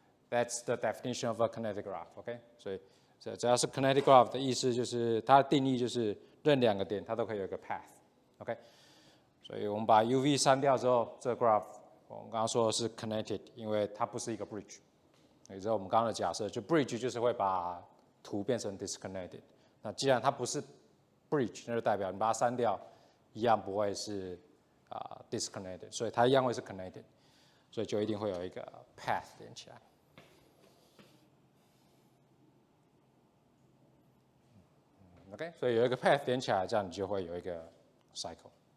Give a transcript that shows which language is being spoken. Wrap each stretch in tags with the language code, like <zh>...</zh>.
<en>That's the definition of a connected graph.</en> <zh>Okay, 所以只要是 connected graph 的意思就是它的定义就是任两个点它都可以有一个 path。 OK， 所以我们把 UV 删掉之后，这个 graph 我们刚刚说的是 connected， 因为它不是一个 bridge。也就是我们刚刚的假设，就 bridge 就是会把图变成 disconnected。那既然它不是 bridge， 那就代表你把它删掉，一样不会是disconnected， 所以它一样会是 connected， 所以就一定会有一个 path 连起来。 OK， 所以有一个 path 连起来，这样你就会有一个 cycle。</zh>